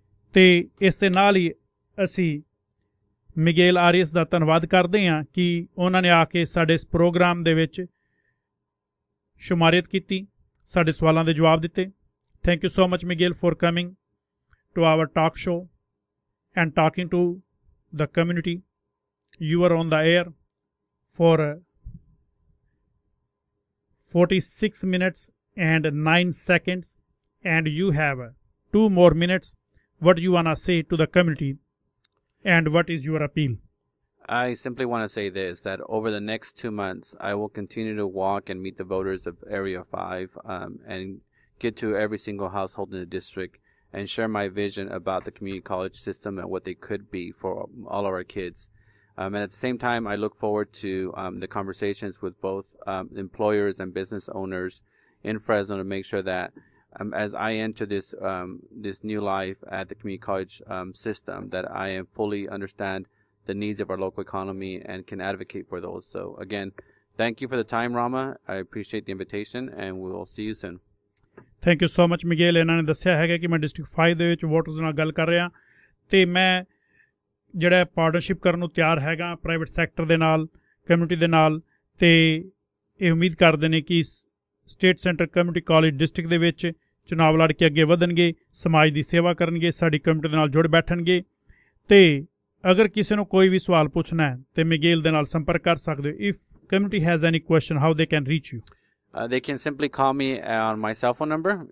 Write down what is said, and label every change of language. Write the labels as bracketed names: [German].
[Punjabi] ਅਤੇ ਇਸ ਦੇ ਨਾਲ ਹੀ ਅਸੀਂ ਮਿਗੇਲ ਆਰੀਅਸ ਦਾ ਧੰਨਵਾਦ ਕਰਦੇ ਹਾਂ ਕਿ ਉਹਨਾਂ ਨੇ ਆ ਕੇ ਸਾਡੇ ਇਸ ਪ੍ਰੋਗਰਾਮ ਦੇ ਵਿੱਚ ਸ਼ੁਮਾਰੀਅਤ ਕੀਤੀ, ਸਾਡੇ ਸਵਾਲਾਂ ਦੇ ਜਵਾਬ ਦਿੱਤੇ। [English] Thank you so much Miguel for coming to our talk show and talking to the community. You are on the air for 46 minutes and 9 seconds and you have 2 more minutes. What you want to say to the community and what is your appeal? I simply want to say this, that over the next 2 months, I will continue to walk and meet the voters of Area 5 and get to every single household in the district and share my vision about the community college system and what they could be for all of our kids. And at the same time, I look forward to the conversations with both employers and business owners in Fresno to make sure that as I enter this new life at the community college system, that I am fully understand the needs of our local economy and can advocate for those. So again, thank you for the time, Rama. I appreciate the invitation, and we will see you soon. Thank you so much Miguel. [Punjabi] ਇਹਨਾਂ ਨੇ ਦੱਸਿਆ ਹੈਗਾ ਕਿ ਮੈਂ district 5 ਦੇ ਵਿੱਚ voters ਨਾਲ ਗੱਲ ਕਰ ਰਿਹਾ ਅਤੇ ਮੈਂ ਜਿਹੜਾ ਪਾਰਟਨਰਸ਼ਿਪ ਕਰਨ ਨੂੰ ਤਿਆਰ ਹੈਗਾ ਪ੍ਰਾਈਵੇਟ ਸੈਕਟਰ ਦੇ ਨਾਲ, ਕਮਿਊਨਿਟੀ ਦੇ ਨਾਲ, ਅਤੇ ਇਹ ਉਮੀਦ ਕਰਦੇ ਨੇ ਕਿ state centre community college district ਦੇ ਵਿੱਚ ਚੁਣਾਵ ਲੜ ਕੇ ਅੱਗੇ ਵਧਣਗੇ, ਸਮਾਜ ਦੀ ਸੇਵਾ ਕਰਨਗੇ, ਸਾਡੀ ਕਮਿਊਨਿਟੀ ਦੇ ਨਾਲ ਜੁੜ ਬੈਠਣਗੇ। ਅਤੇ ਅਗਰ ਕਿਸੇ ਨੂੰ ਕੋਈ ਵੀ ਸਵਾਲ ਪੁੱਛਣਾ ਹੈ ਤਾਂ ਮਿਗੇਲ ਦੇ ਨਾਲ ਸੰਪਰਕ ਕਰ ਸਕਦੇ ਹੋ। [English] If community has any question, how they can reach you? They can simply call me on my cell phone number.